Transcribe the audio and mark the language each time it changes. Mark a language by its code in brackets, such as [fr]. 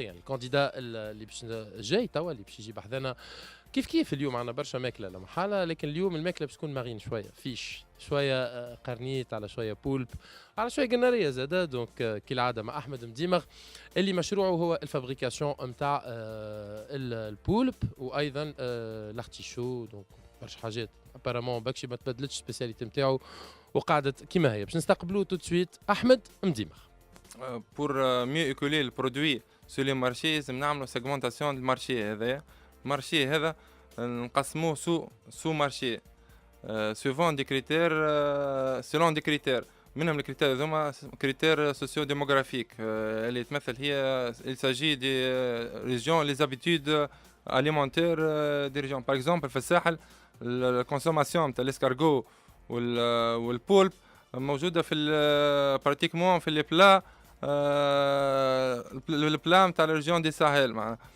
[ar] الكانديدا اللي باش جاي توا اللي باش يجي بحذنا كيف اليوم عندنا برشا ماكله لا محاله، لكن اليوم الماكله باش تكون مارين شويه فيش شويه قرنيت على شويه بولب على شويه قناريه زاده. دونك كالعاده مع احمد مديمغ اللي مشروعه هو الفابريكاسيون نتاع البولب وايضا لارتيشو. دونك برشا حاجات ابارامون باكشي ما تبدلتش السبيسياليتي نتاعو وقعدت كيما هي. باش نستقبلوا تو سويت احمد مديمغ. [fr] Pour mieux écouler le produit sur les marchés [ar] لازم نعملوا [fr] segmentation du marché هذايا. [ar] المارشي هذا نقسموه سو مارشي [fr] suivant des critères selon des critères. [ar] منهم الكريتير هذوما كريتير سوسيو ديموغرافيك اللي تمثل هي [fr] il s'agit des régions [ar] les habitudes alimentaires des régions. [fr] par exemple [ar] في الساحل الكونسوماسيون نتاع الاسكارغو والبولب موجوده في براتيكمون في لي بلا البلا نتاع الريجيون دي ساحل معناها.